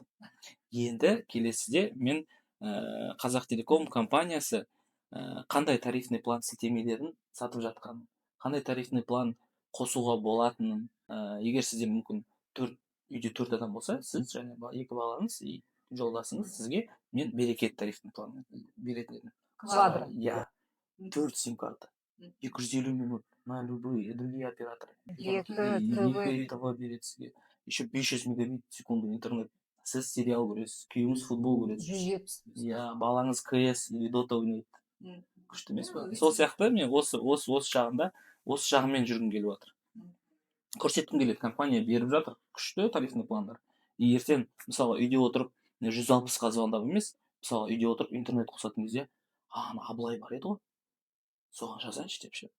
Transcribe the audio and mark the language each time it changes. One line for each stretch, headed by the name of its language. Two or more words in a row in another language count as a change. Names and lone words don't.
Kazakh: Енді келесіде мен Қазақтелеком компаниясы қандай
Russian: тарифный план
Kazakh: сілтемелерін сатып жатқанын, қандай
Russian: тарифный план
Kazakh: қосуға болатынын, егер сізде мүмкін үйде 4 адам болса, сіз және 2 балаңыз и жолдасыңыз, сізге мен берекет
Russian: тарифный план
Kazakh: беретін едім. Квадро.
Russian: Иә, 4 сим-карта, 250 минут на любые другие операторы.
Kazakh: Екі ТВ береді сізге,
Russian: еще 500 мегабит в секунду интернет.
Kazakh: Сіз сериал көресіз, күйеуіңіз футбол көресіз. 170. Иә, балаңыз КС или дота ойнайды. Күшті емес па? Сол сияқты мен осы жағымен жүргім келіп жатыр. Көрсеткім келеді, компания беріп жатыр күшті тарифный пландар. И ертең мысалы үйде отырып 160-ға звондап емес, мысалы үйде отырып интернет қосатын кезде, ана Абылай бар еді ғой, соған жазайыншы деп ше.